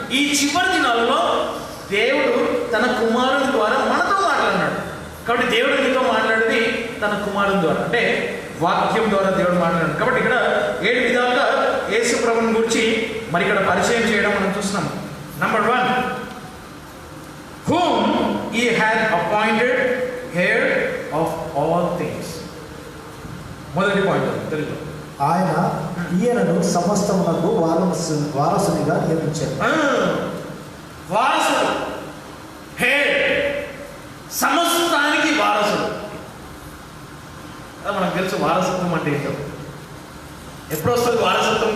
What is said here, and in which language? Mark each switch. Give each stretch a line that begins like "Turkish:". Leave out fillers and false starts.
Telugu: ఈ చివరి దినాలలో దేవుడు తన కుమారుని ద్వారా మనతో మాట్లాడినాడు. కాబట్టి దేవుడు నీతో మాట్లాడేది తన కుమారుని ద్వారా, అంటే వాక్యం ద్వారా దేవుడు మాట్లాడాడు. కాబట్టి ఇక్కడ 7 విధాలుగా యేసు ప్రభువుని గురించి మరి ఇక్కడ పరిచయం చేయడం మనం చూస్తున్నాం.
English: Number 1, whom he had appointed heir of all things.
Telugu: మొదటి పాయింట్ తెలుగు, ఆయన ఈయనను సమస్తమునకు వారసునిగా నియమించాడు. వారసుడు, హెయిర్, సమస్తానికి వారసుడు. మనకు తెలుసు వారసత్వం అంటే ఏంటో. ఎప్పుడు వస్తుంది వారసత్వం?